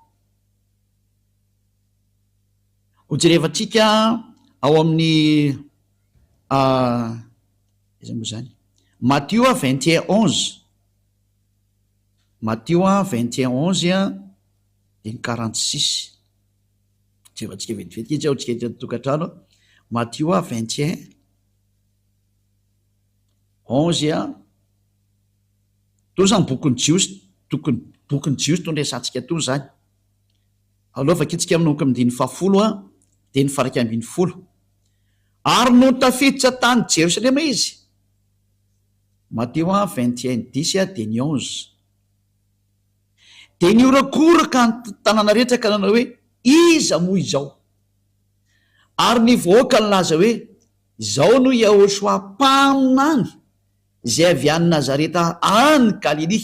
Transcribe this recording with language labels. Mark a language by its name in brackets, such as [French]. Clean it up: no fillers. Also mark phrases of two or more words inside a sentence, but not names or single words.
[Malagasy] Ho jerevantsika ao amin'ny iza moa zany, Matthieu 21:11, Matthieu 21:11 de ny 46. Jerevantsika vetivety izy ao tsika eto tokantrano. Matthieu 21:11 to zany bokyny jiosy, bokyny jiosy to ndraisantsika to zany. Aloha vakitsika amin'noko amin'ny 10 de ny faraky ambin'ny 10. Ary no tafiditra tany Jerosalema izy. Matthieu 21:10 de ny 11. De niorakoraka ny tanàna rehetra ka nanao hoe iza moa izao, ary ny vahoaka ny laza hoe izao no Yahoshua mpaminany zay avy any Nazareta any Galilia.